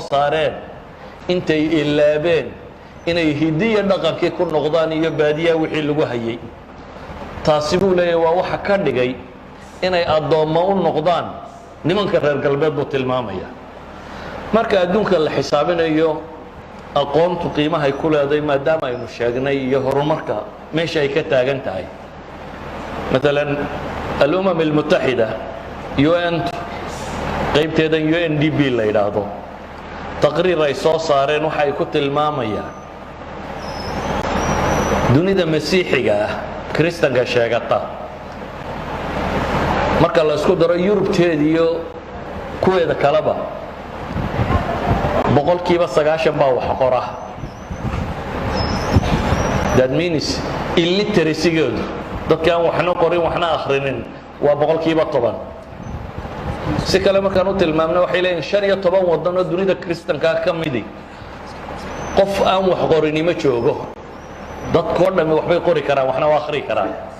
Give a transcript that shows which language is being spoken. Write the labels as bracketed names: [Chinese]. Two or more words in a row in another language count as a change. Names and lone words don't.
[Somali] saareen intay ilaabeen inay hidiya dhaqankii ku noqdaan iyo baadiyaha wixii lagu hayay taasi buu leeyahay waa waxa ka dhigay inay addoommo u noqdaan nimanka reer galbeed buu tilmaamaya marka adduunka la xisaabinayo aqoontu qiimahay ku leedahay maadaama aynu sheegnay iyo horumarka meesha ay ka taagan tahay [Arabic] مثلا الأمم المتحدة [Somali] UN qaybteedan UNDP la yiraahdo taqriir ay soo saareen waxa ay ku tilmaamayaan dunida masiixiga ah kristanka sheegata marka la isku daro Yurubteed iyo kuweeda kaleba boqolkiiba 90 baa wax qora. [English] That means [Somali] illiteracy-goodu dadka aan waxna qorin waxna akhrinin waa boqolkiiba 10. si kale markaan u tilmaamno waxay leeyihiin 15 waddan oo dunida kristanka ka midi qof aan wax qorin ma joogo. dadkoo dhan waxbay qori karaan waxna waa akhri karaan.